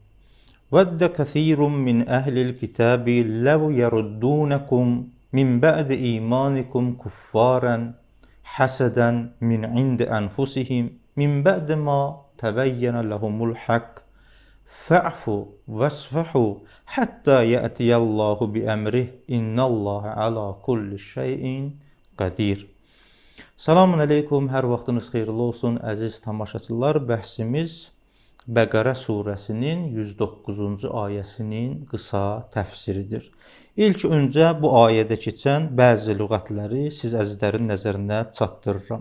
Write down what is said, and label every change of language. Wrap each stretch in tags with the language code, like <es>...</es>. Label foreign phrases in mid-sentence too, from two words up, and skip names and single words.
<ar>ودّ كثير من أهل الكتاب لو يردونكم من بعد إيمانكم كفارا حسدا من عند أنفسهم من بعد ما تبين لهم الحق. فاعفوا واصفحوا حتى يأتي الله بأمره إن الله على كل شيء قدير. سلام عليكم,</ar> <az>hər vaxtınız xeyirli olsun əziz tamaşaçılar. Bəhsimiz Bəqərə surəsinin 109-cu ayəsinin qısa təfsiridir. İlk öncə bu ayədə keçən bəzi lüğətləri siz əzizlərin nəzərinə çatdırıram.</az>